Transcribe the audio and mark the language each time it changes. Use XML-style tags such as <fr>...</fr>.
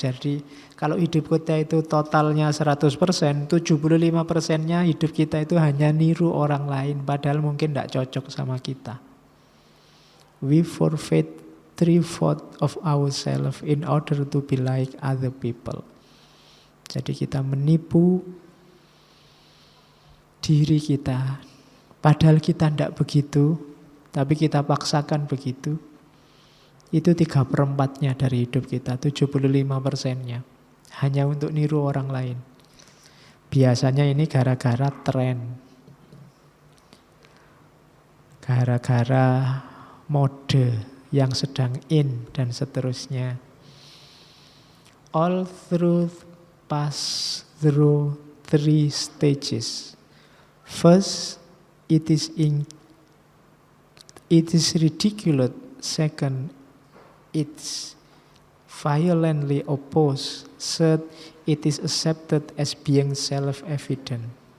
<id>Jadi kalau hidup kita itu totalnya 100%, 75%-nya hidup kita itu hanya niru orang lain, padahal mungkin tidak cocok sama kita.</id> <en>We forfeit 3/4 of ourselves in order to be like other people.</en> <id>Jadi kita menipu diri kita, padahal kita tidak begitu, tapi kita paksakan begitu. Itu 3/4-nya dari hidup kita, 75%-nya. Hanya untuk niru orang lain. Biasanya ini gara-gara tren. Gara-gara mode yang sedang in dan seterusnya.</id> <en>All truth pass through 3 stages. First, it is ridiculous. Second, it's violently opposed. Third, it is accepted as being self-evident.</en>